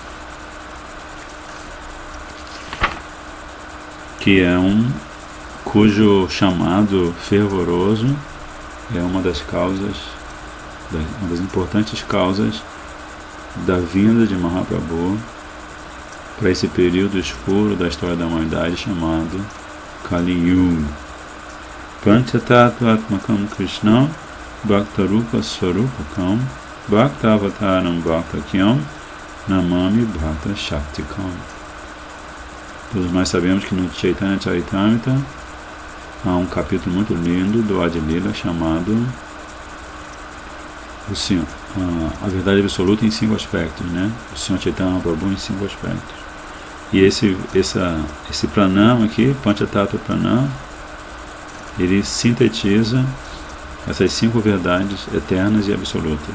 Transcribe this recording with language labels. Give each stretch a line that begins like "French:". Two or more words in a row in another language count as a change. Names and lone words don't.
Portuguese: que é cujo chamado fervoroso é uma das importantes causas da vinda de Mahaprabhu para esse período escuro da história da humanidade chamado Kali Yuga.
Sanskrit: Panchatattvatmakam Krishnam Bhaktarupa Swarupakam Bhaktavataram Bhaktakyam Namami Bhakta Shaktikam.
Portuguese: Todos nós sabemos que no Chaitanya Charitamrita há um capítulo muito lindo do Adilila chamado a verdade absoluta em 5 aspectos, né? O Senhor Chaitanya Mahaprabhu em 5 aspectos. E esse pranama aqui, Panchatattva Pranama, ele sintetiza essas 5 verdades eternas e absolutas.